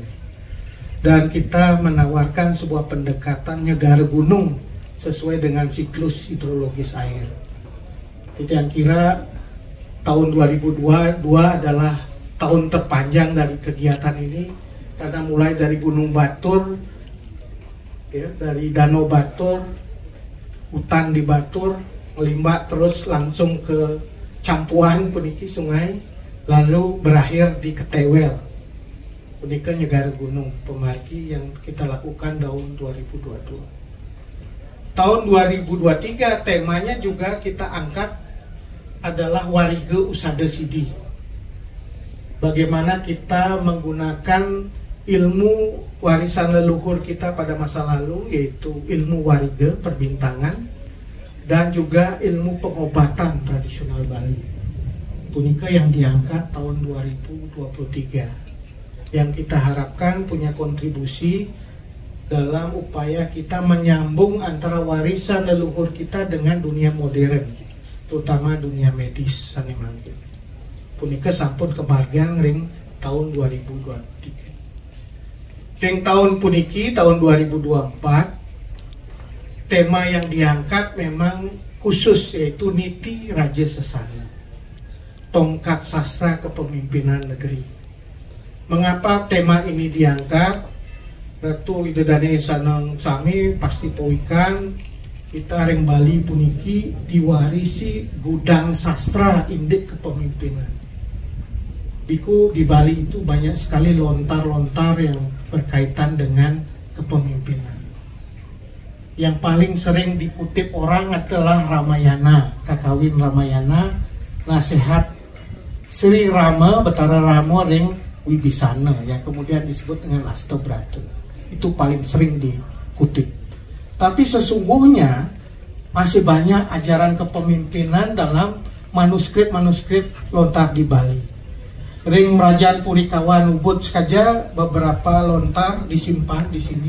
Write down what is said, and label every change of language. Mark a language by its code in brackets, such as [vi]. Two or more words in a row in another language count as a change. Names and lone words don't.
[id] Dan kita menawarkan sebuah pendekatan negara gunung sesuai dengan siklus hidrologis air. Kita kira tahun 2022 adalah tahun terpanjang dari kegiatan ini, karena mulai dari Gunung Batur, ya, dari Danau Batur, hutan di Batur, melimbat terus langsung ke Campuan puniki sungai, lalu berakhir di Ketewel. Punika negara gunung pemargi yang kita lakukan tahun 2022. Tahun 2023 temanya juga kita angkat adalah Warige Usada Sidi. Bagaimana kita menggunakan ilmu warisan leluhur kita pada masa lalu, yaitu ilmu warige, perbintangan, dan juga ilmu pengobatan tradisional Bali. Punika yang diangkat tahun 2023. Yang kita harapkan punya kontribusi dalam upaya kita menyambung antara warisan leluhur kita dengan dunia modern, terutama dunia medis sanemangkin. [ban] Punika sampun kemargian ring tahun 2023. Ring tahun puniki [id] tahun 2024 tema yang diangkat memang khusus, yaitu Niti Raja Sesana, tongkat sastra kepemimpinan negeri. Mengapa tema ini diangkat? [ban] Ratu Widodane Sanang Sami pasti poikan kita ring Bali puniki [id] diwarisi gudang sastra induk kepemimpinan. Biku di Bali itu banyak sekali lontar-lontar yang berkaitan dengan kepemimpinan. Yang paling sering dikutip orang adalah Ramayana, Kakawin Ramayana, nasihat Sri Rama Betara Rama ring Wibisana yang kemudian disebut dengan Astabrata. Itu paling sering dikutip. Tapi sesungguhnya masih banyak ajaran kepemimpinan dalam manuskrip-manuskrip lontar di Bali. Ring Merajaan Purikawan Ubud saja beberapa lontar disimpan di sini.